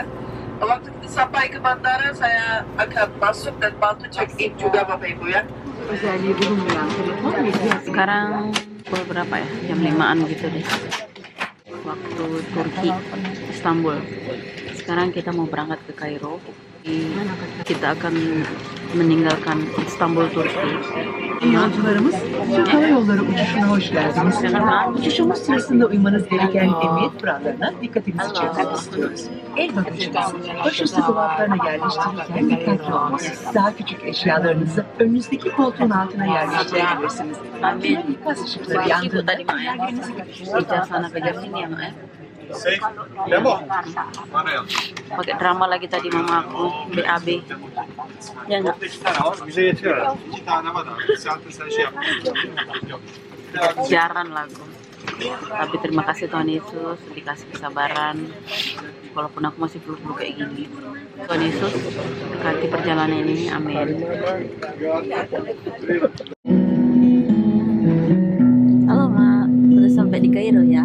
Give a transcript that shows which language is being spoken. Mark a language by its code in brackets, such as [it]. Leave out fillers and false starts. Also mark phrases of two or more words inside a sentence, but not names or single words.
[id] Waktu kita sampai ke bandara, saya akan masuk dan bantu check-in juga Bapak Ibu ya. Sekarang pukul berapa ya? Jam 5-an gitu deh. Waktu Turki, Istanbul. Sekarang kita mau berangkat ke Kairo. Kita akan meninggalkan Istanbul, Turki. [tr] Yolcularımız, Türk Hava Yolları uçuşuna hoş geldiniz. Uçuşumuz sırasında uymanız gereken emniyet kurallarına dikkatinizi çekmek istiyoruz. El bagajınızı başüstü dolaplarına yerleştirirken dikkatli olmalısınız. Daha küçük eşyalarınızı önünüzdeki koltuğun altına yerleştirebilirsiniz. Amin. İkaz ışıkları yandığında yerlerinizi [id] Kita sana ke sini ya, Mak ya. Demo. Pakai drama lagi tadi mama aku BAB. Ya enggak? [tr] İki tane var. Bize yetiyor herhalde. 2 tane var abi. Zaten sen şey yapmışsın. Yok. [id] Siaran lagu. Tapi terima kasih Tuhan Yesus dikasih kesabaran walaupun aku masih flu-flu kayak gini. Tuhan Yesus berkati perjalanan ini, amin. Halo Mak, udah sampai di Kairo ya?